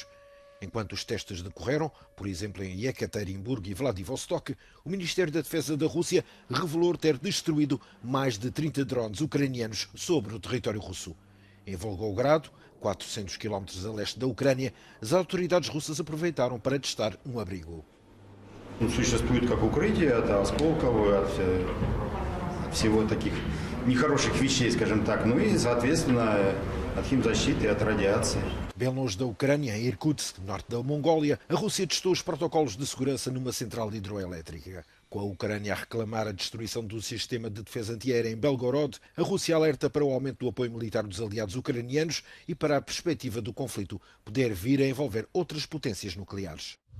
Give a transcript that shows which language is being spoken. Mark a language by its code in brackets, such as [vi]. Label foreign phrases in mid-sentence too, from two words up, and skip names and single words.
[pt] Enquanto os testes decorreram, por exemplo em Yekaterinburgo e Vladivostok, o Ministério da Defesa da Rússia revelou ter destruído mais de 30 drones ucranianos sobre o território russo. Em Volgogrado, 400 km a leste da Ucrânia, as autoridades russas aproveitaram para testar um abrigo. [ru] Существует как укрытие от осколков, от всего таких нехороших вещей, скажем так, ну и, соответственно, от химзащиты, от радиации. [pt] Bem longe da Ucrânia, em Irkutsk, norte da Mongólia, a Rússia testou os protocolos de segurança numa central hidroelétrica. Com a Ucrânia a reclamar a destruição do sistema de defesa antiaérea em Belgorod, a Rússia alerta para o aumento do apoio militar dos aliados ucranianos e para a perspectiva do conflito poder vir a envolver outras potências nucleares.